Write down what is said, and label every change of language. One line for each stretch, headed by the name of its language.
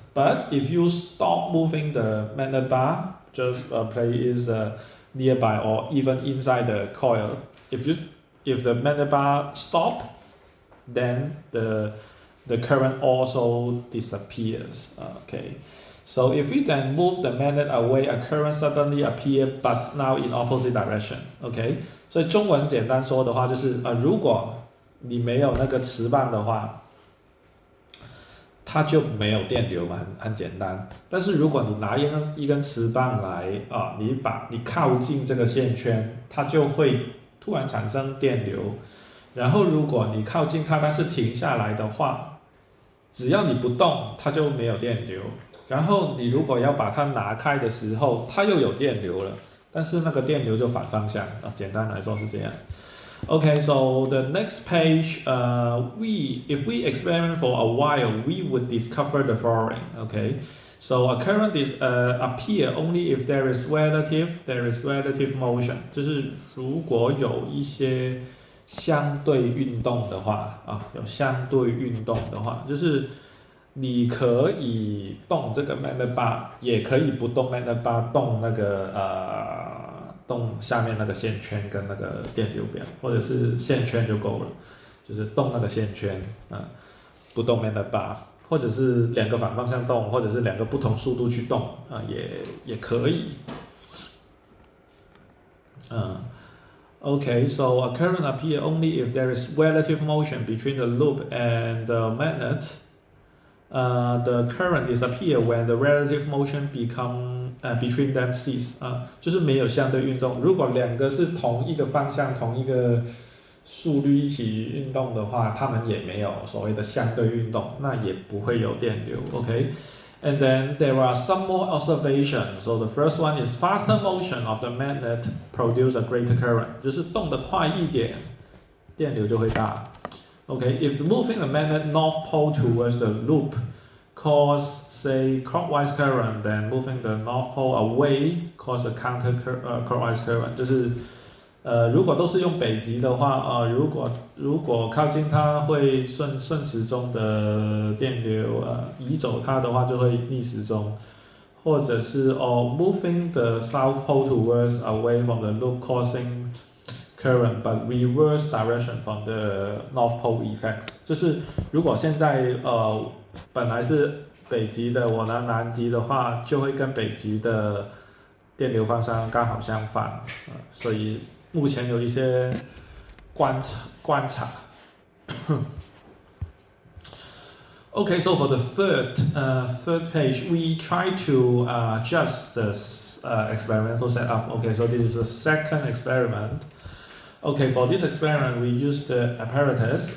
English: But if you stop moving the magnet bar, just place it nearby or even inside the coil. If the magnet bar stop, then the the current also disappears. Okay, so if we then move the magnet away, a current suddenly appear, but now in opposite direction.
Chinese: Okay， 所以中文简单说的话就是如果你没有那个磁棒的话，它就没有电流嘛，很简单。但是如果你拿一根磁棒来你靠近这个线圈，它就会突然产生电流。然后如果你靠近它，但是停下来的话，只要你不动，它就没有电流。然后你如果要把它拿开的时候，它又有电流了，但是那个电流就反方向简单来说是这样。
English: Okay, so the next page, if we experiment for a while, we would discover the following. Okay, so a current is appear only if there is relative motion.
Chinese: 就是如果有一些相对运动的话有相对运动的话，就是你可以动这个 magnet bar， 也可以不动 magnet bar， 动那个动下面那个线圈跟那个电流表，或者是线圈就够了，就是动那个线圈不动 magnet bar， 或者是两个反方向动，或者是两个不同速度去动也可以。
English: Okay, so a current appear only if there is relative motion between the loop and the magnet. The current disappear when the relative motion between them cease.
Chinese: 就是没有相对运动。如果两个是同一个方向、同一个速率一起运动的话，它们也没有所谓的相对运动，那也不会有电流。
English: Okay. And then there are some more observations. So the first one is faster motion of the magnet produce a greater current.
Chinese: 就是动得快一点，电流就会大。
English: Okay, if moving the magnet north pole towards the loop cause, say, clockwise current, then moving the north pole away cause a counter-clockwise current.
Chinese: 就是如果都是用北极的话如果靠近它会顺时钟的电流移走它的话就会逆时钟，或者是
English: moving the south pole towards away from the loop causing current but reverse direction from the north pole effect.
Chinese: 就是如果现在本来是北极的，我拿南极的话，就会跟北极的电流方向刚好相反所以目前有一些观察
English: Okay, so for the third page, we try to adjust this experimental setup. Okay, so this is the second experiment. Okay, for this experiment, we use the apparatus.